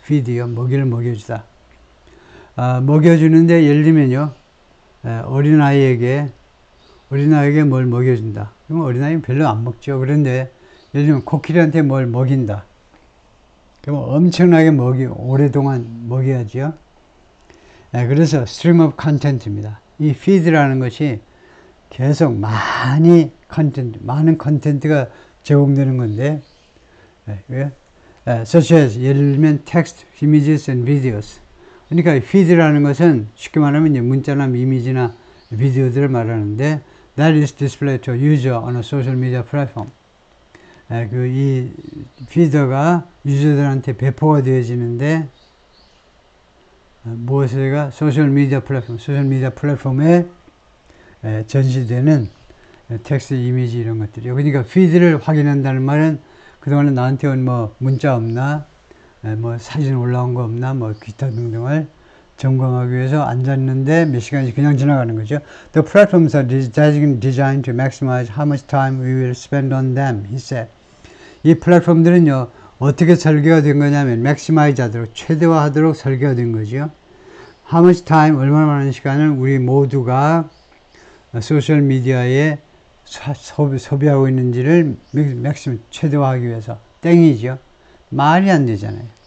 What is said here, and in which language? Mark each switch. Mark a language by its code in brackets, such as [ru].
[ko] feed요, 먹이를 먹여주다. 먹여주는데 예를 들면요, 어린아이에게 뭘 먹여준다. 그럼 어린아이는 별로 안 먹죠. 그런데 예를 들면 코끼리한테 뭘 먹인다. 그럼 엄청나게 오랫동안 먹여야죠. 그래서 [en] stream of content입니다. [ko] 이 feed라는 것이 계속 많은 컨텐츠가 제공되는 건데, [en] such as [ko] 예를 들면 [en] text, images and videos. [ko] 그러니까 feed라는 것은 쉽게 말하면 이제 문자나 이미지나 비디오들을 말하는데, [en] that is displayed to a user on a social media platform. [ko] 이 피더가 유저들한테 배포가 되어지는데, 무엇에가 소셜 미디어 플랫폼에 전시되는 텍스트, 이미지 이런 것들이요. 그러니까 피드를 확인한다는 말은 그동안에 나한테 온 뭐 문자 없나, 뭐 사진 올라온 거 없나, 뭐 기타 등등을 점검하기 위해서 앉았는데 몇 시간이 그냥 지나가는 거죠. [en] The platforms are designed to maximize how much time we will spend on them, he said. [ko] 이 플랫폼들은요, 어떻게 설계가 된 거냐면, maximize 하도록, 최대화하도록 설계가 된 거죠. [en] How much time, [ko] 얼마나 많은 시간을 우리 모두가 소셜미디어에 소비하고 있는지를 맥시멈 최대화하기 위해서. 땡이죠. 말이 안 되잖아요.